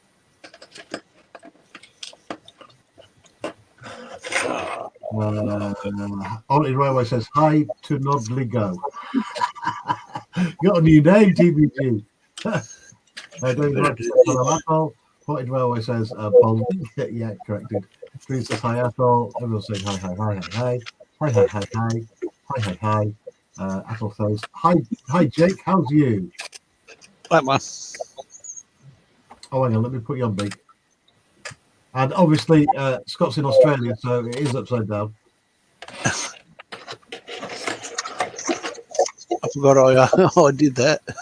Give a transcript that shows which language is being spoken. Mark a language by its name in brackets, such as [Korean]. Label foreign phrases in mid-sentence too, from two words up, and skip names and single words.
[English] Ollie Railway says, hi to Nodley Go. Got a new name, TBG. David Wright says, hello, Athol. Potted Railway says, Bond. Yeah, corrected. Green says, hi, Athol. Everyone's saying, hi, hi, hi, hi, hi, hi, hi, hi, hi, hi, hi, hi. Athol says, hi, Jake, how's you? That one. Oh, hang on, let me put you on big. And obviously, Scott's in Australia, so it is upside down. I forgot I did that.